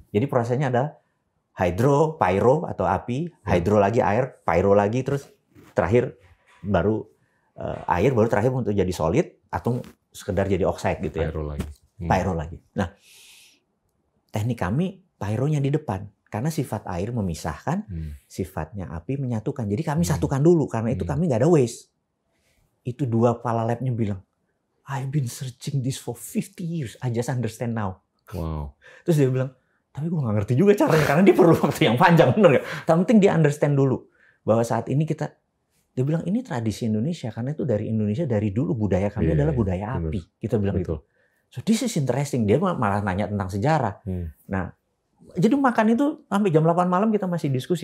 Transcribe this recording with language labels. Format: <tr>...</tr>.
<id>Jadi prosesnya adalah hydro, pyro atau api, hydro lagi air, pyro lagi, terus terakhir baru air, baru terakhir untuk jadi solid atau sekedar jadi oxide gitu ya. Pyro lagi. Nah, teknik kami pyronya di depan. Karena sifat air memisahkan, sifatnya api menyatukan. Jadi kami satukan dulu, karena itu kami nggak ada waste. Itu 2 kepala labnya bilang,</id> <en>I've been searching this for 50 years. I just understand now. Wow.</en> <id>Terus dia bilang, tapi gue nggak ngerti juga caranya karena dia perlu waktu yang panjang, bener nggak? Yang penting dia understand dulu bahwa saat ini dia bilang ini tradisi Indonesia karena itu dari Indonesia dari dulu budaya kami adalah budaya api. Kita bilang gitu.</id> <en>So this is interesting.</en> <id>Dia malah nanya tentang sejarah. Nah, jadi makan itu sampai jam 8 malam kita masih diskusi.</id>